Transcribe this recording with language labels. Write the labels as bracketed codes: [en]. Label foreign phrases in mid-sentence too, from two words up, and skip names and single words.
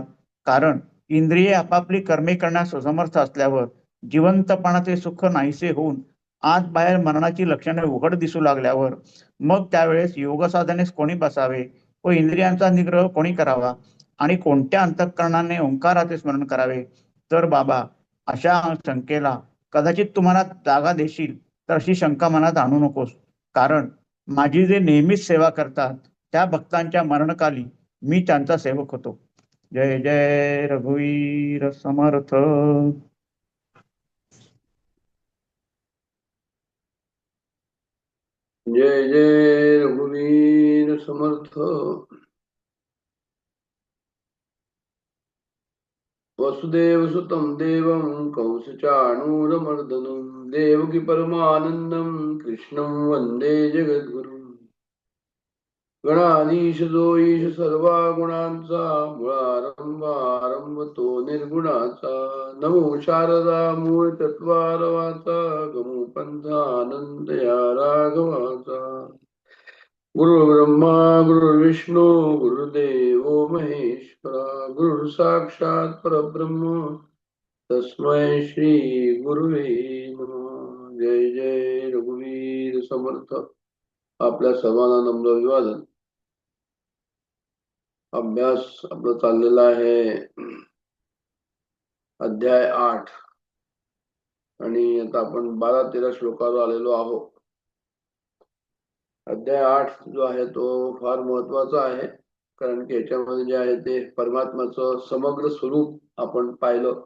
[mr] कारण इंद्रिये आपापली कर्मे करण्यास असमर्थ असल्यावर जिवंतपणाचे सुख नाहीसे होऊन आत बाहेर मरणाची लक्षणे उघड दिसू लागल्यावर मग त्यावेळेस योग साधनेस कोणी बसावे व इंद्रियांचा निग्रह कोणी करावा आणि कोणत्या अंतःकरणाने ओंकाराचे स्मरण करावे? तर बाबा, अशा शंकेला कदाचित तुम्हाला जागा देशील तर अशी शंका मनात आणू नकोस. कारण माझी जे नेहमीच सेवा करतात त्या भक्तांच्या मरणकाली मी त्यांचा सेवक होतो. जय जय रघुवीर समर्थ. जय जय रघुवीर समर्थ. [sa] वसुदेव सुतं देवं कंसचाणूरमर्दनं देवकी परमानंदं कृष्णं वंदे जगद्गुरुं. [mr] गणाधीश जो ईश सर्वा गुणांचा मूळारंभ आरंभ तो निर्गुणाचा. नमो शारदा मूळ तत्वारवाचा गमू पंथा आनंद या राघवाचा. [sa] गुरु ब्रह्मा गुरु विष्णू गुरुदेव महेश्वरा गुरु साक्षात परब्रह्म तस्मै श्री गुरुवे नमः. [mr] जय जय रघुवीर समर्थ. आपल्या सर्वांना नम्र अभिवादन. अभ्यास आपला चाललेला आहे अध्याय 8 आणि आता आपण 12-13 श्लोकावर आलेलो आहोत. अध्याय 8 जो आहे तो फार महत्वाचा आहे, कारण की याच्यामध्ये जे आहे ते परमात्म्याचं समग्र स्वरूप आपण पाहिलं.